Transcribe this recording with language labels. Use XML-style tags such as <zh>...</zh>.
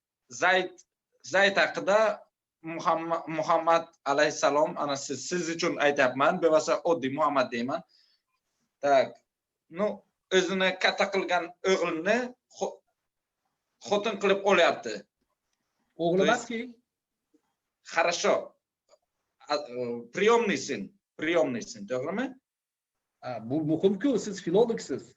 <uz>Zayd haqida Muhammad alayhisalom, ana siz uchun aytyapman, bo'lmasa oddiy Muhammad deyman. Tak, ну, o'zini katta qilgan o'g'lini xotin qilib olyapti. O'g'li emaski?</uz> <ru>Хорошо. Приемный сын, to'g'rimi?</ru> <uz>Bu muhimku, siz filologsiz.</uz>